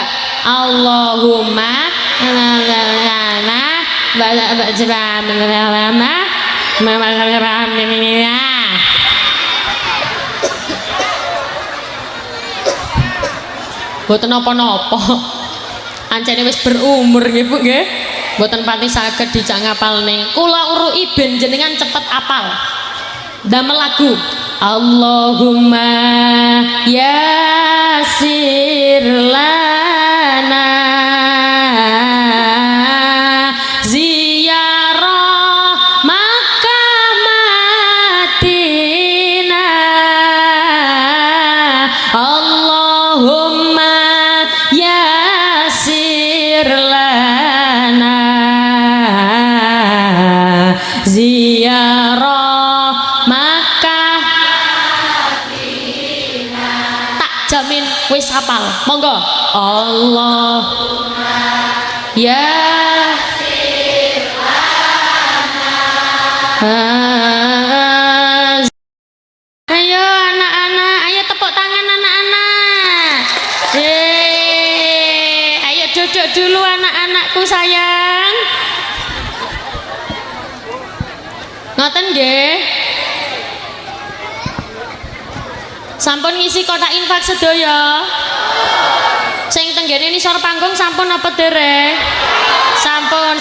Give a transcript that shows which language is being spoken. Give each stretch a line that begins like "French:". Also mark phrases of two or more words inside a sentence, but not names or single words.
Javanese: Allahumma boten napa-napa. Ancene wis berumur nggih Bu nggih. Boten pati saged dijak ngapalne. Kula uruki ben jenengan cepet apal. Damel lagu
Arabic: اللهم يسر لنا زيارة مكة مدينة. اللهم يسر لنا زيارة مكة
Javanese: wis hafal. Monggo.
Indonesian: Allah ya ayo anak-anak, ayo tepuk tangan anak-anak. Ayo duduk dulu anak-anakku sayang.
Javanese: Ngoten nggih. Sampun ngisi kotak infak sedaya. Sing tenggene nisor panggung sampun apa dereng? Sampun.